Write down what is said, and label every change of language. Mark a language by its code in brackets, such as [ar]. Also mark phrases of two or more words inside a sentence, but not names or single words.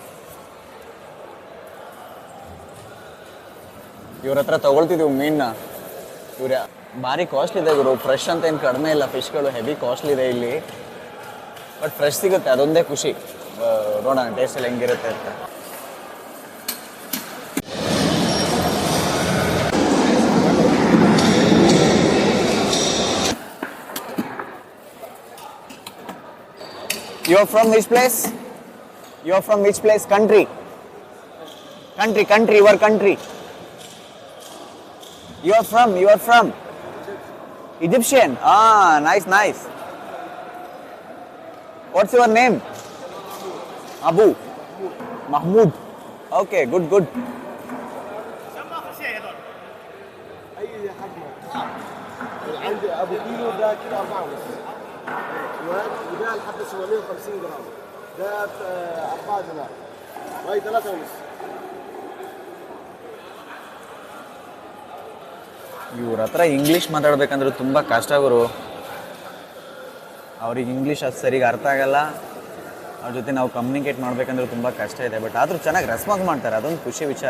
[kn] ಇವ್ರ ಹತ್ರ ತಗೊಳ್ತಿದ್ದೀವಿ ಮೀನನ್ನ. ಇವ್ರ ಭಾರಿ ಕಾಸ್ಟ್ಲಿ ಇದೆ ಗುರು. ಫ್ರೆಶ್ ಅಂತ ಏನು ಕಡಿಮೆ ಇಲ್ಲ, ಫಿಶ್ಗಳು [en] heavy costly [kn] ಇದೆ ಇಲ್ಲಿ. [en] but fresh [kn] ಸಿಗುತ್ತೆ, ಅದೊಂದೇ ಖುಷಿ. ನೋಡೋಣ ಟೇಸ್ಟ್ ಎಲ್ಲ ಹೆಂಗಿರುತ್ತೆ ಅಂತ. [en] You are from which place? You are from which place? Country, your country. You are from Egyptian. Ah, nice. What's your name? Abu Mahmoud. Okay, good. [ar] عندي ابو كيلو، ده كيلو 4.5. وده لحد 750 جرام، ده 4 دينار، وهي 3.5. [kn] ಇವ್ರ ಹತ್ರ ಇಂಗ್ಲೀಷ್ ಮಾತಾಡ್ಬೇಕಂದ್ರೆ ತುಂಬ ಕಷ್ಟ ಗುರು. ಅವ್ರಿಗೆ ಇಂಗ್ಲೀಷ್ ಅದು ಸರಿಗೆ ಅರ್ಥ ಆಗಲ್ಲ. ಅವ್ರ ಜೊತೆ ನಾವು ಕಮ್ಯುನಿಕೇಟ್ ಮಾಡ್ಬೇಕಂದ್ರೆ ತುಂಬ ಕಷ್ಟ ಇದೆ. ಬಟ್ ಆದರೂ ಚೆನ್ನಾಗಿ ರೆಸ್ಪಾನ್ಸ್ ಮಾಡ್ತಾರೆ, ಅದೊಂದು ಖುಷಿ ವಿಚಾರ.